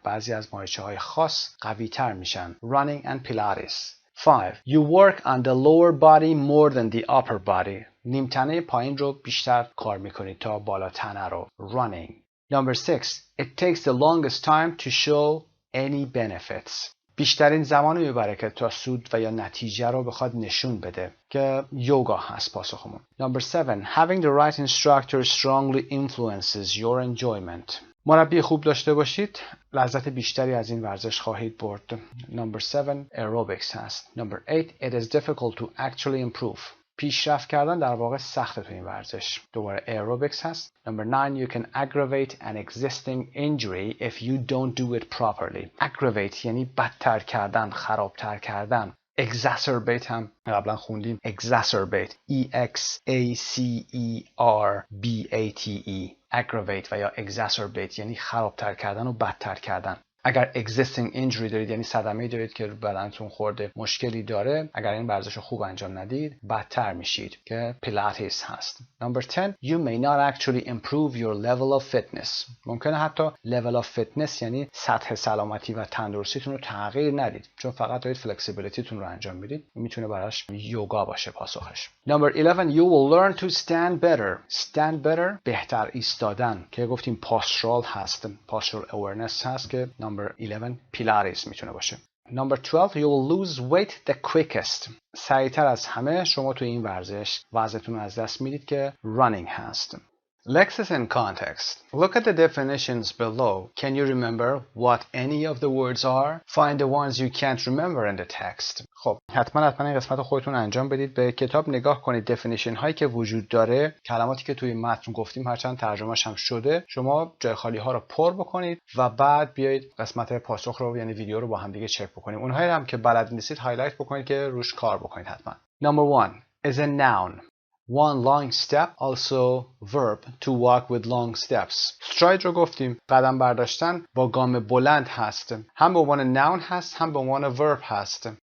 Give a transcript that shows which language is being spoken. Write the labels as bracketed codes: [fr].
[fa] بعضی از مایچه‌های خاص قوی تر میشن. [en] Running and Pilates. 5. You work on the lower body more than the upper body. [fa] نیمتنه پایین رو بیشتر کار میکنید تا بالا تنه رو. [en] Running. Number 6. It takes the longest time to show any benefits. [fa] بیشترین زمان رو میبره که تا سود و یا نتیجه رو بخواد نشون بده که یوگا هست پاسخمون. [en] Number 7. Having the right instructor strongly influences your enjoyment. [fa] مربی خوب داشته باشید لذت بیشتری از این ورزش خواهید برد. [en] Number 7. Aerobics [fa] هست. [en] Number 8. It is difficult to actually improve. [fa] پیشرفت کردن در واقع سخته تو این ورزش. دوباره aerobics هست. [en] Number 9. You can aggravate an existing injury if you don't do it properly. [fa] Aggravate یعنی بدتر کردن، خرابتر کردن. Exacerbate هم قبلا خوندیم. [en] Exacerbate. E-X-A-C-E-R-B-A-T-E. [fa] Aggravate و یا exacerbate یعنی خرابتر کردن و بدتر کردن. اگر [en] existing injury [fa] دارید یعنی صدمه‌ای دارید که بدنتون خورده، مشکلی داره، اگر این ورزش رو خوب انجام ندید بدتر میشید که پیلاتیس هست. [en] Number 10. You may not actually improve your level of fitness. [fa] ممکنه حتی [en] level of fitness [fa] یعنی سطح سلامتی و تندرستیتون رو تغییر ندید، چون فقط دارید فلکسیبیلیتیتون رو انجام میدید. میتونه براش یوگا باشه پاسخش. [en] Number 11. You will learn to stand better. Stand better [fa] بهتر ایستادن که گفتیم postural هست، [en] postural awareness [fa] هست که [en] Number 11 Pilates [fa] میتونه باشه. [en] Number 12. You will lose weight the quickest. [fa] سریعتر از همه شما تو این ورزش وزنتون رو از دست میدید که running هست. [en] Lexis in context. Look at the definitions below. Can you remember what any of the words are? Find the ones you can't remember in the text. [fa] خب حتما این قسمت رو خودتون انجام بدید. به کتاب نگاه کنید. definition هایی که وجود داره، کلماتی که توی متن گفتیم هرچند ترجمه‌اش هم شده، شما جای خالی ها رو پر بکنید و بعد بیایید قسمت پاسخ رو یعنی ویدیو رو با هم دیگه چک بکنیم. اونهایی هم که بلد نیستید هایلایت بکنید که روش کار بکنید حتما. [en] Number 1 is a noun. One long step, also verb to walk with long steps. [fa] stride رو گفتیم، قدم برداشتن با گام بلند هست. هم به عنوان noun هست، هم به عنوان verb هست.